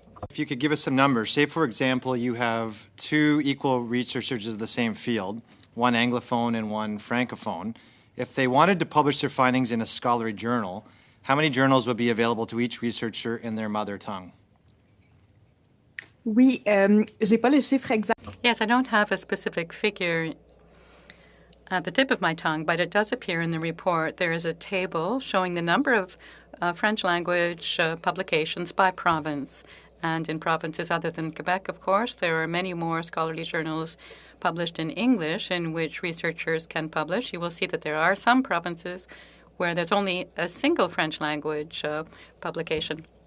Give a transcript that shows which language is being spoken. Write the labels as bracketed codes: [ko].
[en] If you could give us some numbers. Say, for example, you have two equal researchers of the same field, one Anglophone and one Francophone. If they wanted to publish their findings in a scholarly journal, how many journals would be available to each researcher in their mother tongue? [fr] Oui, j'ai pas le chiffre exact. [en] Yes, I don't have a specific figure at the tip of my tongue, but it does appear in the report. There is a table showing the number of French language publications by province. And in provinces other than Quebec, of course, there are many more scholarly journals published in English in which researchers can publish. You will see that there are some provinces where there's only a single French language publication.